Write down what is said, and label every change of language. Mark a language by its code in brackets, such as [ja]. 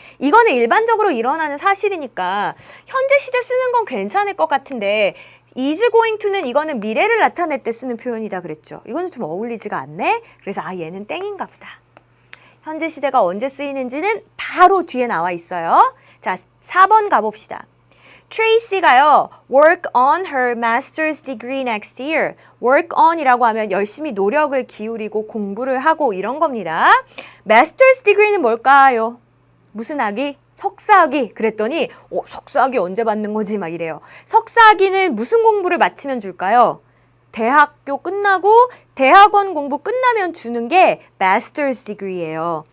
[ko] 이거는 일반적으로 일어나는 사실이니까 현재 시제 쓰는 건 괜찮을 것 같은데 is going to는 이거는 미래를 나타낼 때 쓰는 표현이다 그랬죠. 이거는 좀 어울리지가 않네. 그래서 아, 얘는 땡인가 보다. 현재 시제가 언제 쓰이는지는 바로 뒤에 나와 있어요. 자, 4번 가봅시다. [en] Tracy가요, work on her master's degree next year. [ko] work on이라고 하면 열심히 노력을 기울이고 공부를 하고 이런 겁니다. master's degree는 뭘까요? 무슨 학위? 석사학위. 그랬더니 석사학위 언제 받는 거지? 막 이래요. 석사학위는 무슨 공부를 마치면 줄까요? 대학교 끝나고 대학원 공부 끝나면 주는 게 master's degree예요.